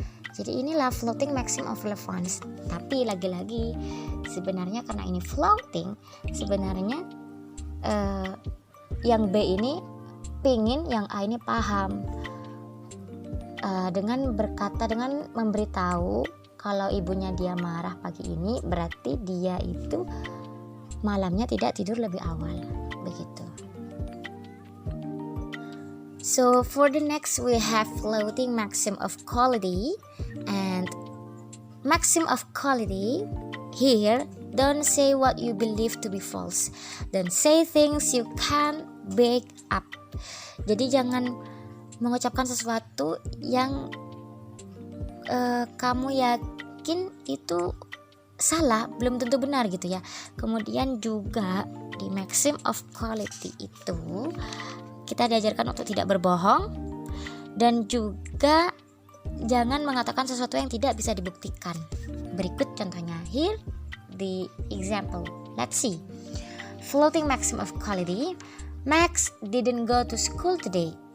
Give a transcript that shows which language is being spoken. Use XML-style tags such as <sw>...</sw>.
<id>Jadi inilah floating maxim of relevance. Tapi lagi-lagi sebenarnya karena ini floating, sebenarnya yang B ini pingin yang A ini paham. dengan memberitahu kalau ibunya dia marah pagi ini, berarti dia itu malamnya tidak tidur lebih awal, begitu.</id> <en>So for the next we have floating maxim of quality, and maxim of quality here, don't say what you believe to be false, don't say things you can't back up.</en> <id>Jadi jangan mengucapkan sesuatu yang kamu yakin itu salah, belum tentu benar gitu ya. Kemudian juga di maxim of quality itu kita diajarkan untuk tidak berbohong, dan juga jangan mengatakan sesuatu yang tidak bisa dibuktikan. Berikut contohnya,</id> <en>here the example. Let's see. Floating maxim of quality. Max didn't go to school today.</en>